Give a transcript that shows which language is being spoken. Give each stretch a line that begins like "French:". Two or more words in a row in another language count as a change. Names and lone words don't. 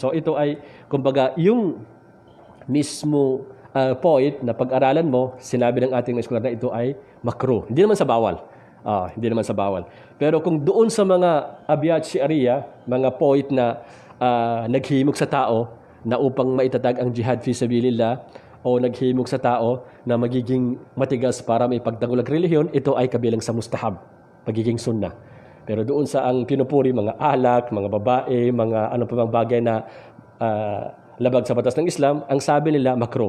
Filipino: So ito ay kumbaga yung mismo poet na pag-aralan mo, sinabi ng ating eskolar na ito ay makruh. Hindi naman sa bawal. Hindi naman sa bawal. Pero kung doon sa mga
Arabic: أبيات شرعية,
Filipino: mga poet na naghimok sa tao na upang maitatag ang
Arabic: جهاد في سبيل الله
Filipino: o naghimok sa tao na magiging matigas para may pagtanggol ng relihiyon, ito ay kabilang sa mustahab, pagiging sunnah. Pero doon sa ang pinupuri, mga alak, mga babae, mga ano pa bang bagay na labag sa batas ng Islam, ang sabi nila makruh.